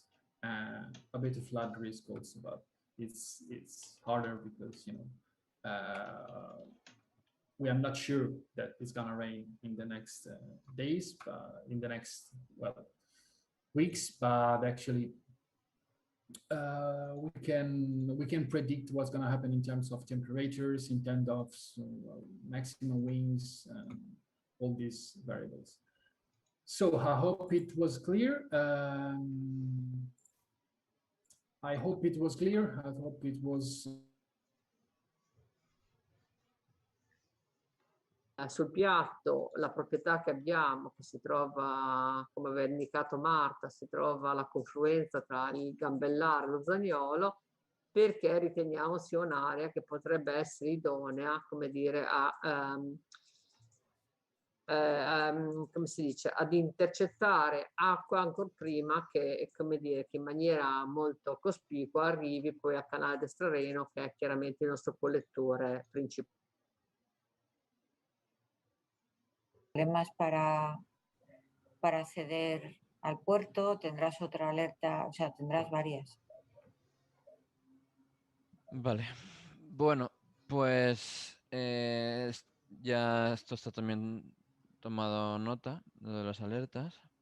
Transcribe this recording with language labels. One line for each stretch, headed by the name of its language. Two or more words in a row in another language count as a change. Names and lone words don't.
English: A bit of flood risk also, but it's harder because we are not sure that it's gonna rain in the next days, in the next weeks, but actually we can predict what's gonna happen in terms of temperatures, in terms of maximum winds, all these variables. So I hope it was clear. I hope it was clear. I hope it was.
Italian: Sul piatto la proprietà che abbiamo, che si trova, come aveva indicato Marta, si trova alla confluenza tra il Gambellare e lo Zaniolo, perché riteniamo sia un'area che potrebbe essere idonea, come dire, come si dice, ad intercettare acqua ancora prima che, come dire, che in maniera molto cospicua arrivi poi al canale d'Estrareno, che è chiaramente il nostro collettore principale.
Spanish: Problemas para acceder al puerto, tendrás otra alerta, o sea, tendrás varias. Vale. Bueno, pues ya esto está también tomado nota de las alertas.